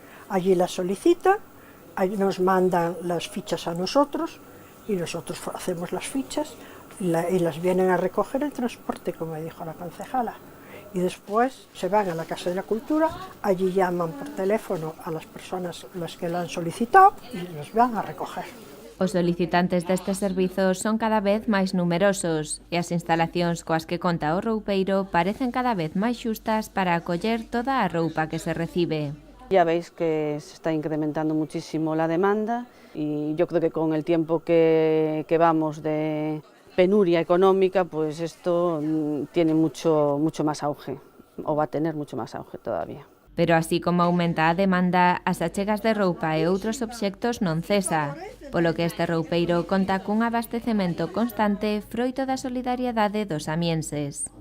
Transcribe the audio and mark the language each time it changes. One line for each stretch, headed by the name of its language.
Spanish: Allí las solicitan, allí nos mandan las fichas a nosotros y nosotros hacemos las fichas y las vienen a recoger el transporte, como dijo la concejala. Y después se van a la Casa de la Cultura, allí llaman por teléfono a las personas las que lo han solicitado y las van a recoger.
Galician: Os solicitantes destes servizos son cada vez máis numerosos e as instalacións coas que conta o roupeiro parecen cada vez máis xustas para acoller toda a roupa que se recibe.
Spanish: Ya veis que se está incrementando muchísimo la demanda y yo creo que con el tiempo que vamos de penuria económica, pues esto tiene mucho más auge, o va a tener mucho más auge todavía.
Galician: Pero así como aumenta a demanda, as achegas de roupa e outros obxectos non cesa, polo que este roupeiro conta cun abastecemento constante froito da solidariedade dos amienses.